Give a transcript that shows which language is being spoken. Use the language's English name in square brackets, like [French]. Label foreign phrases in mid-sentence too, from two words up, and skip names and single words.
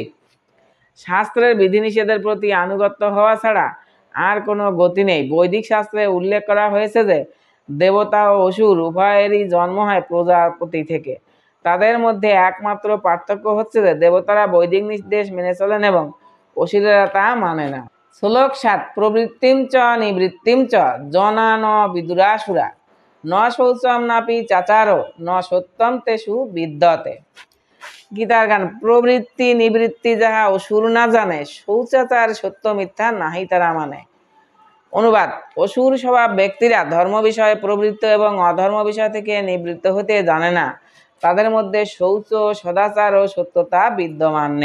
[Bangla] শাস্ত্রের বিধিনিষেধের প্রতি আনুগত্য হওয়া ছাড়া আর কোনো গতি নেই। বৈদিক শাস্ত্রে উল্লেখ করা হয়েছে যে দেবতা ও অসুর উভয়েরই জন্ম হয় প্রজাপতি থেকে। তাদের মধ্যে একমাত্র পার্থক্য হচ্ছে যে দেবতারা বৈদিক নির্দেশ মেনে চলেন এবং অসুরেরা তা মানে না। শ্লোক 7। [Sanskrit] প্রবৃত্তিম চ নিবৃত্তিম চ জনা ন বিদুরাসুরা ন শৌচম নাপি চাচারো ন সত্যম তেষু বিদ্যতে। [Bangla] গীতার গান, প্রবৃত্তি নিবৃত্তি যাহা অসুর না জানে, শৌচাচার সত্য মিথ্যা নাহি তারা মানে। অনুবাদ, অসুর স্বভাব ব্যক্তিরা ধর্ম বিষয়ে প্রবৃত্ত এবং অধর্ম বিষয় থেকে নিবৃত্ত হতে জানে না। তাদের মধ্যে শৌচ, সদাচার ও সত্যতা বিদ্যমান নেই।